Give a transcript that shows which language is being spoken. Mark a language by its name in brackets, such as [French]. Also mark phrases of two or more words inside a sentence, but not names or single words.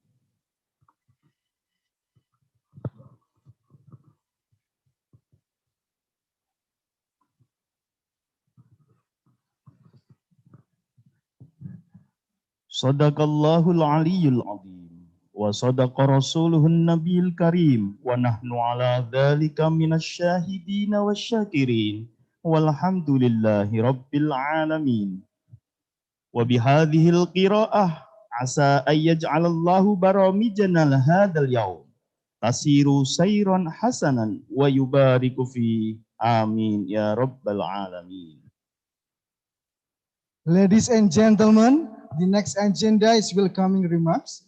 [Arabic] صدق الله العلي العظيم وصدق رسوله النبي الكريم ونحن على ذلك من الشاهدين والشاكرين والحمد لله رب العالمين. وبهذه القراءة عسى أن يجعل الله برامجنا هذا اليوم تسير سيرا حسنا ويبارك في آمين يا رب العالمين. [English] Ladies and gentlemen, the next agenda is welcoming remarks.